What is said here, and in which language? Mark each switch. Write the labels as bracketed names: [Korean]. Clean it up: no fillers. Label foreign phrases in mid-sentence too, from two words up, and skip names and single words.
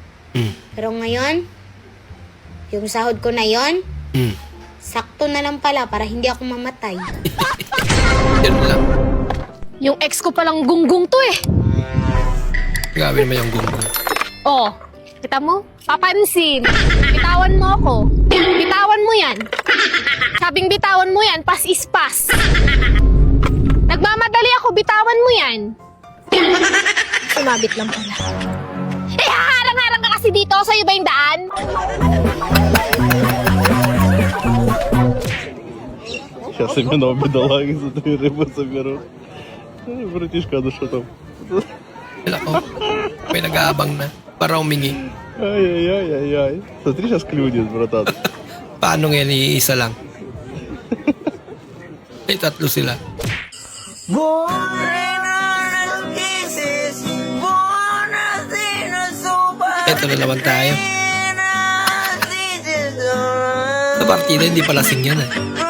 [Filipino] Pero ngayon, yung sahod ko na yon, sakto na lang pala para hindi ako mamatay. Yan lang. Yung ex ko palang gunggong to eh. Grabe naman yung gunggong. Oh, kita mo? Papansin. Bitawan mo ako. Bitawan mo yan. Sabing bitawan mo yan, [English] pass is pass. [Filipino] Nagmamadali ako, bitawan mo yan. Sumabit lang pala. Eh, haharang-harang ka kasi dito. Sa'yo ba yung daan? [Russian] Сейчас именно бедолаги за 3 рыбы заберут. Братишка, ну что там? [Filipino] Wala ko. May nag-aabang na. Para humingi. Ай-яй-яй-яй-яй. [Russian] Смотри, сейчас клюнет, братан. [Filipino] Paano ngayon iisa lang? May tatlo sila. Ito na naman tayo. Sa partida hindi pala sing yan eh.